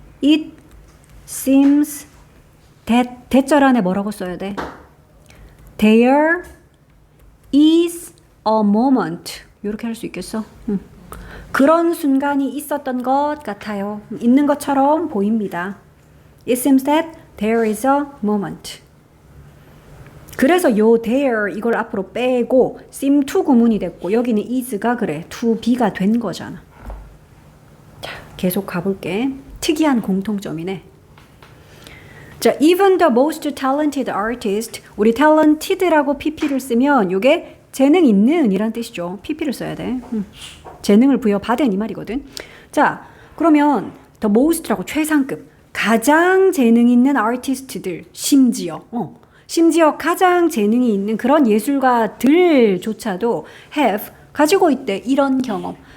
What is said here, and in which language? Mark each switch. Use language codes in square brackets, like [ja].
[en] It seems that [ko] 대절 안에 뭐라고 써야 돼? [en] There is a moment. [ko] 이렇게 할 수 있겠어? 그런 순간이 있었던 것 같아요. 있는 것처럼 보입니다. [en] It seems that there is a moment. [ko] 그래서 요 there 이걸 앞으로 빼고 seem to 구문이 됐고 여기는 is가 그래 to be가 된 거잖아. 자, 계속 가볼게. 특이한 공통점이네. 자, [en] even the most talented artist, [ko] 우리 talented라고 pp를 쓰면 요게 재능 있는 이란 뜻이죠. pp를 써야 돼. 재능을 부여받은 이 말이거든. 자, 그러면 the most라고 최상급, 가장 재능 있는 아티스트들, 심지어 가장 재능이 있는 그런 예술가들조차도 have, 가지고 있대. 이런 경험.